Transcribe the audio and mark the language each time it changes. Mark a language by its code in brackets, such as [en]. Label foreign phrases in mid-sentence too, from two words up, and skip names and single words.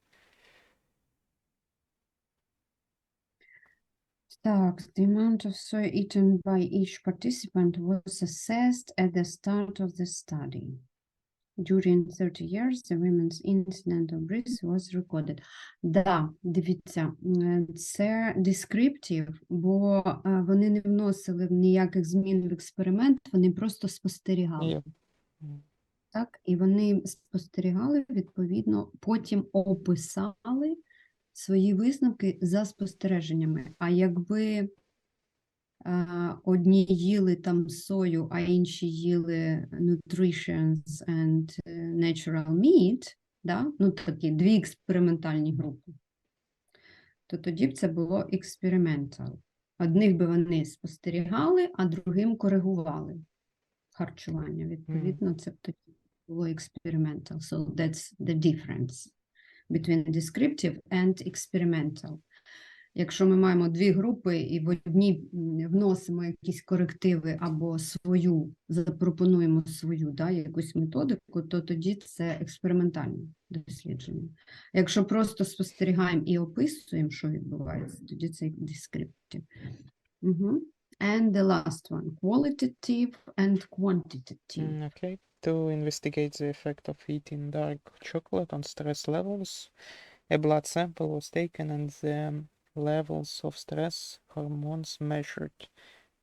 [en] Так, the amount of soy eaten by each participant was assessed at the start of the study. During 30 years, the women's incident of breast was recorded. [uk] Да, дивіться, це descriptive, бо вони не вносили ніяких змін в експеримент, вони просто спостерігали. Так, і вони спостерігали, відповідно, потім описали свої висновки за спостереженнями. А якби одні їли там сою, а інші їли [en] nutritions and natural meat, [uk] да? Ну, такі дві експериментальні групи, то тоді б це було experimental. Одних би вони спостерігали, а другим коригували харчування. Відповідно, це б тоді було experimental. [en] So that's the difference between descriptive and experimental. [uk] Якщо ми маємо дві групи і в одній вносимо якісь корективи або запропонуємо свою, да, якусь методику, то тоді це експериментальне дослідження. Якщо просто спостерігаємо і описуємо, що відбувається, тоді це descriptive. [en] And the last one, qualitative and quantitative. Okay. To investigate the effect of eating dark chocolate on stress levels, a blood sample was taken and the levels of stress hormones measured.